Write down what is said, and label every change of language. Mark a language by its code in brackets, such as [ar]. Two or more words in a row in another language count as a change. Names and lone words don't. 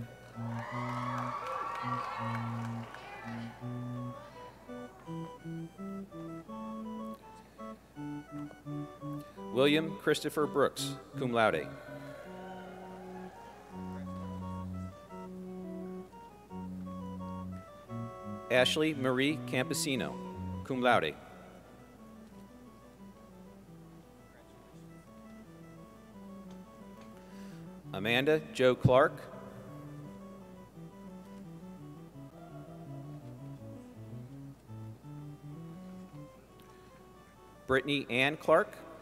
[en] William Christopher Brooks, [la] cum laude. [en] Ashley Marie Campesino, [la] cum laude. [en] Amanda Jo Clark. Brittany Ann Clark.